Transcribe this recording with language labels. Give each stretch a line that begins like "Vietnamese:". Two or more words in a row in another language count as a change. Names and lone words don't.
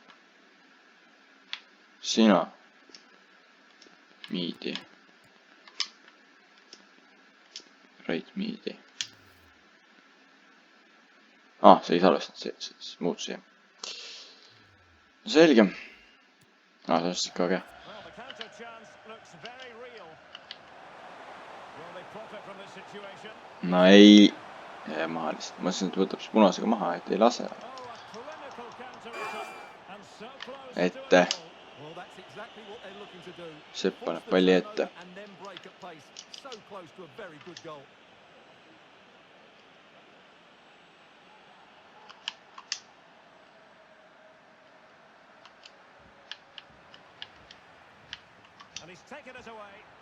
Estonian: Sina. Miidi.
English: Right miidi.
Estonian: See ei salvestanud, see muutus jah. Selge. See on ikka äge.
English: Well, the counter chance looks very real. Will they profit from this situation?
Estonian: No ei. Ma lihtsalt mõtlesin, et võtab siis punasega maha, et ei lase.
English: Oh, a clinical counter attack and so close
Estonian: Ette.
English: to a goal. Well, that's exactly what they're looking to do.
Estonian: Sepp
English: Force
Estonian: paneb
English: the
Estonian: palli
English: turnover
Estonian: ette.
English: and then break at pace. So close to a very good goal. And he's taken it away.